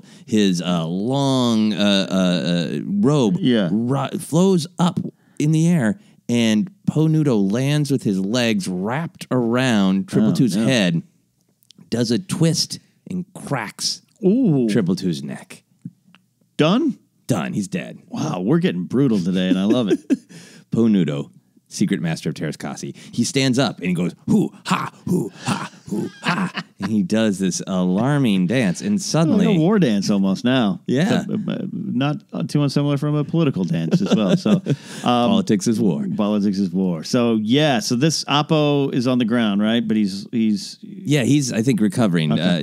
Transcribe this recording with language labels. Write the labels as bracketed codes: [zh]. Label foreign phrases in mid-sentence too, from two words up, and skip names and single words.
[en] His long robe flows up in the air, and Po Nudo lands with his legs wrapped around Triple Two's head, does a twist, and cracks Triple Two's neck. Done? Done. He's dead. Wow, we're getting brutal today, and I love it. Po Nudo, secret master of Terrascasi. He stands up and he goes, hoo, ha, hoo, ha, hoo, ha. And he does this alarming dance. And suddenly... Like a war dance almost now. Yeah. Not too unsimilar from a political dance as well. So politics is war. Politics is war. So, so this Appo is on the ground, right? But he's he's, I think, recovering. Okay.